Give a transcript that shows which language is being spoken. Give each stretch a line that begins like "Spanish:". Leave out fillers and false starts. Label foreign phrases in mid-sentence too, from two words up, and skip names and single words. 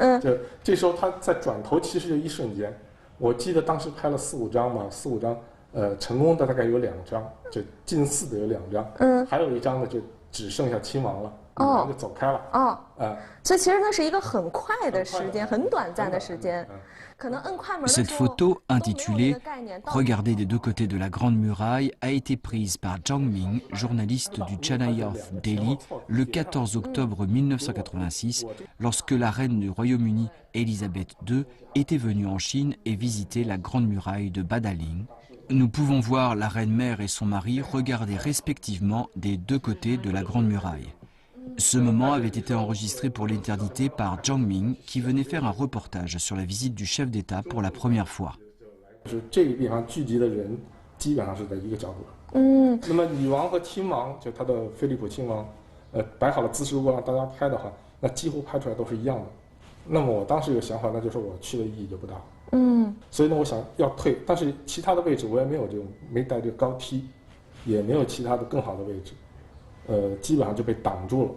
Chinese: 就这时候他在转头，其实就一瞬间。我记得当时拍了4、5张嘛，4、5张。成功的大概有2张，就近似的有2张，还有1张呢就只剩下亲王了，女王就走开了。所以其实那是一个很快的时间，很短暂的时间。可能摁快门的时候
French: Cette photo, intitulée Regardez des deux côtés de la Grande Muraille, a été prise par Zhang Ming, journaliste du Chennai of Delhi, le 14 octobre 1986, lorsque la reine du Royaume-Uni, Elisabeth II, était venue en Chine et visitait la Grande Muraille de Badaling. Nous pouvons voir la reine-mère et son mari regarder respectivement des deux côtés de la Grande Muraille. Ce moment avait été enregistré pour l'éternité par Zhang Ming, qui venait faire un reportage sur la visite du chef d'État pour la première fois.
Chinese: 就是这个地方聚集的人基本上是在一个角度。那么女王和亲王，就他的菲利普亲王，摆好了姿势，如果让大家拍的话，那几乎拍出来都是一样的。那么我当时有想法，那就是我去的意义就不大。所以呢，我想要退，但是其他的位置我也没有这种，没带这个高梯，也没有其他的更好的位置，基本上就被挡住了。